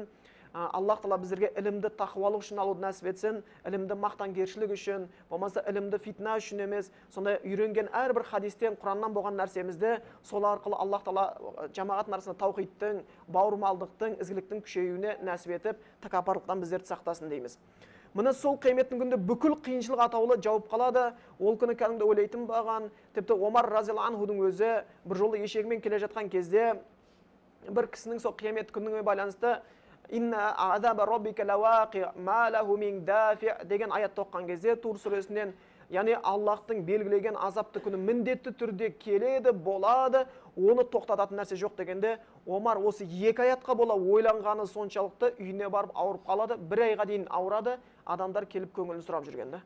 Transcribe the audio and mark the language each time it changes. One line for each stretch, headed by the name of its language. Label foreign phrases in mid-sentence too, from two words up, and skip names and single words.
Kazakh: Аллах тағала біздерге ілімді тақуалық үшін алуды нәсіп етсін, ілімді мақтанкершілік үшін, болмаса ілімді фитна үшін емес, сондай үйренген әрбір хадистен, Құраннан болған нәрсемізді сол арқылы Аллах тағала жамағат арасында таухидтың, бауырмалдықтың, ізгіліктің күшеюіне нәсіп етіп, тәкаппарлықтан біздерді сақтасын дейміз. Міне сол қияметтің күнінде бүкіл қиыншылық атаулы жауып қалады. Ол күні кәдімгі ойлайтын баған, тіпті Омар
Arabic: رضي الله عنه
Kazakh: өзі бір жолы ешегімен келе жатқан кезде бір кісінің сол қиямет күніне байланысты
Arabic: «إن عذاب ربك لواقع ما له من دافع»
Kazakh: деген аятты оққан кезде Тур сүресінен, яғни Аллахтың белгілеген азапты күні міндетті түрде келеді, болады, оны тоқтататын нәрсе жоқ дегенде, Омар осы екі аятқа бола ойланғаны соншалықты үйіне барып ауырып қалады, бір айға дейін ауырады, адамдар келіп көңілін сұрап жүргенде.